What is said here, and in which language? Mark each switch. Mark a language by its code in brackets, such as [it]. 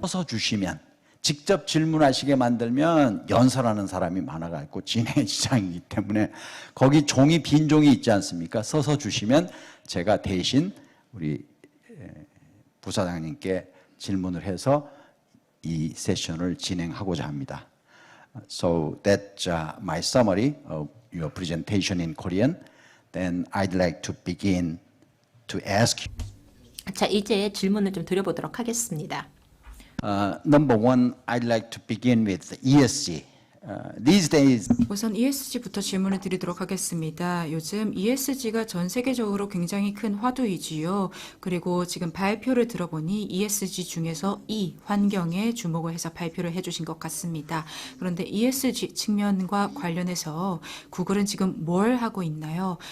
[ko] 써서 주시면, 직접 질문하시게 만들면 연설하는 사람이 많아가지고 진행 지장이기 때문에 거기 종이, 빈 종이 있지 않습니까? 써서 주시면 제가 대신 우리 부사장님께 질문을 해서 이 세션을 진행하고자 합니다. [en] So that's my summary of your presentation in Korean. Then I'd like to begin to ask. [ko] 자, 이제 질문을 좀 드려보도록 하겠습니다. [en] Number one, I'd like to begin with ESG. These days, [ko] 우선 ESG부터 질문을 드리도록 하겠습니다. 요즘 ESG가 전 세계적으로 굉장히 큰 화두이지요. 그리고 지금 발표를 들어보니 ESG 중에서 E, 환경에 주목을 해서 발표를 해주신 것 같습니다. 그런데 ESG 측면과 관련해서 구글은 지금 뭘 하고 있나요?